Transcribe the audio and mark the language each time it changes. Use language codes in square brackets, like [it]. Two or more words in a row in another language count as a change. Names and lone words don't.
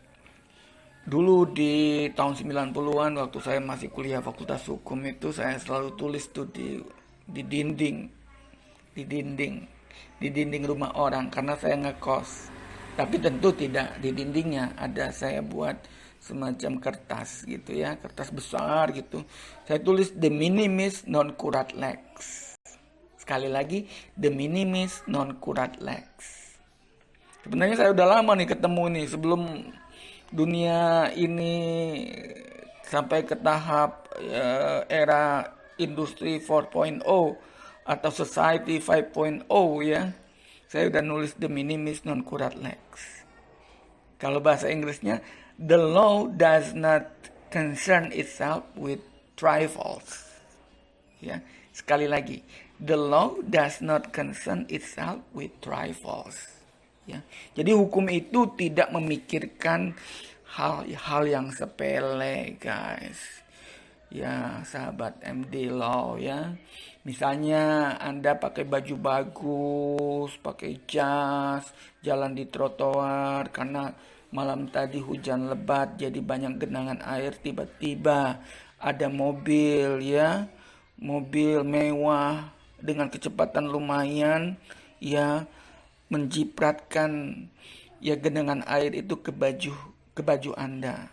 [id] Dulu di tahun 90-an waktu saya masih kuliah Fakultas Hukum itu saya selalu tulis tuh di dinding rumah orang karena saya ngekos. Tapi tentu tidak di dindingnya, ada saya buat semacam kertas gitu, ya, kertas besar gitu. Saya tulis [la] de minimis non curat lex. [id] Sekali lagi, [la] de minimis non curat lex. [id] Sebenarnya saya udah lama nih ketemu nih sebelum dunia ini sampai ke tahap era industri 4.0 atau society 5.0, ya. Saya udah nulis [la] de minimis non curat lex. [id] Kalau bahasa Inggrisnya, [en] the law does not concern itself with trifles. [id] Ya, sekali lagi, [en] the law does not concern itself with trifles. [id] Ya, jadi hukum itu tidak memikirkan hal yang sepele, guys. Ya, sahabat MD Law ya. Misalnya Anda pakai baju bagus, pakai jas, jalan di trotoar karena malam tadi hujan lebat jadi banyak genangan air, tiba-tiba ada mobil ya, mobil mewah dengan kecepatan lumayan ya menjipratkan ya genangan air itu ke baju Anda.